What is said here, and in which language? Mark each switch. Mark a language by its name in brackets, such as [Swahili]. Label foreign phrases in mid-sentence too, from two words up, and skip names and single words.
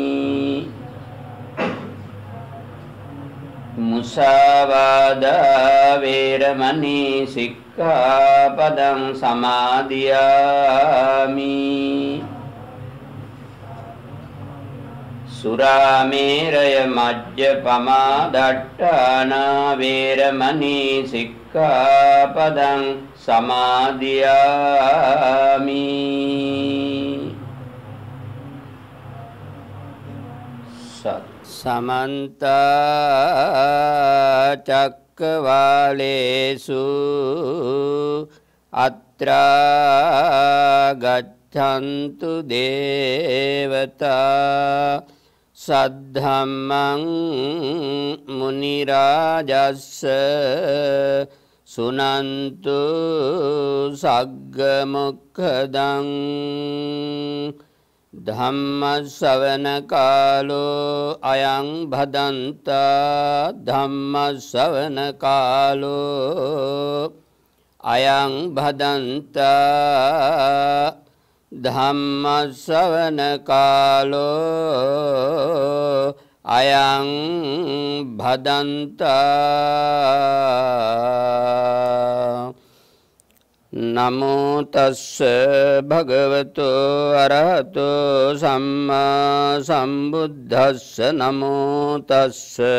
[Pali] มุสาวาดาเวรมณีสิกขาปดังสมาธิยามิสุราเมรยมัจจปมาดัฏฐานาเวรมณีสิกขาปดังสมาธิยามิ समन्त चक्रवालेषु अत्रा गच्छन्तु देवता सद्धम्मं मुनिराजस्स सुनन्तु सग्गमुखदं ධම්මස්සවන කාලෝ අයං භදන්තා ධම්මස්සවන කාලෝ අයං භදන්තා ධම්මස්සවන කාලෝ අයං භදන්තා නමෝ තස්ස භගවතෝ අරහතෝ සම්මා සම්බුද්දස්ස නමෝ තස්ස